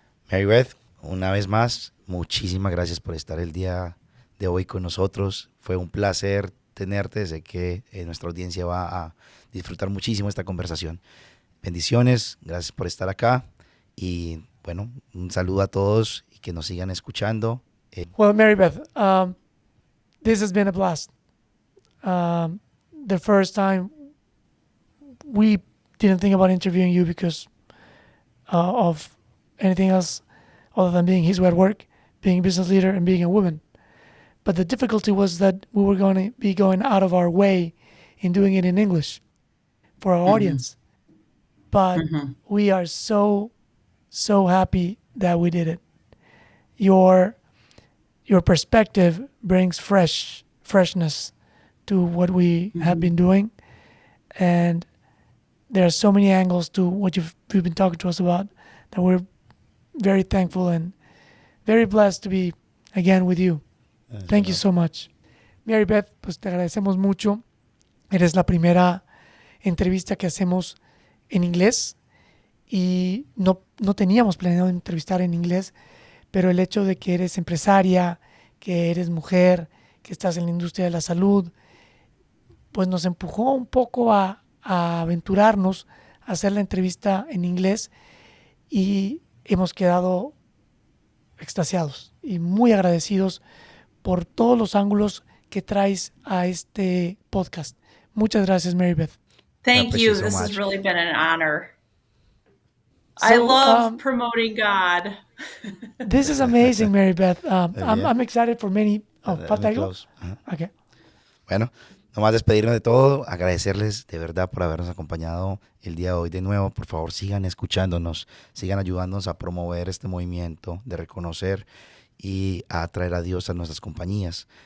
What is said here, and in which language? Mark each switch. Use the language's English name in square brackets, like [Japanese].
[Spanish] Mary Beth, una vez más, muchísimas gracias por estar el día de hoy con nosotros. Fue un placer tenerte. Sé que nuestra audiencia va a disfrutar muchísimo esta conversación. Bendiciones, gracias por estar acá. Y bueno, un saludo a todos y que nos sigan escuchando. [English] Well, Mary Beth, this has been a blast. The first time we didn't think about interviewing you because of anything else other than being his way at work, being a business leader, and being a woman. But the difficulty was that we were going to be going out of our way in doing it in English for our audience. But we are so happy that we did it. Your perspective brings freshness to what we have been doing, and there are so many angles to what you've been talking to us about that we're very thankful and very blessed to be again with you. Thank you so much. [Spanish] Mary Beth, pues te agradecemos mucho. Eres la primera entrevista que hacemos en inglés y no teníamos planeado entrevistar en inglés, pero el hecho de que eres empresaria, que eres mujer, que estás en la industria de la salud, pues nos empujó un poco a aventurarnos a hacer la entrevista en inglés, y hemos quedado extasiados y muy agradecidos por todos los ángulos que traes a este podcast. Muchas gracias, Mary Beth. [English] Thank you. So this much. has really been an honor. So, I love promoting God. This is amazing, Mary Beth. I'm excited for many. [Spanish] ¿Falta algo? [English] Okay. [Spanish] Bueno, nomás despedirnos de todo, agradecerles de verdad por habernos acompañado el día de hoy de nuevo. Por favor, sigan escuchándonos, sigan ayudándonos a promover este movimiento de reconocer y a atraer a Dios a nuestras compañías.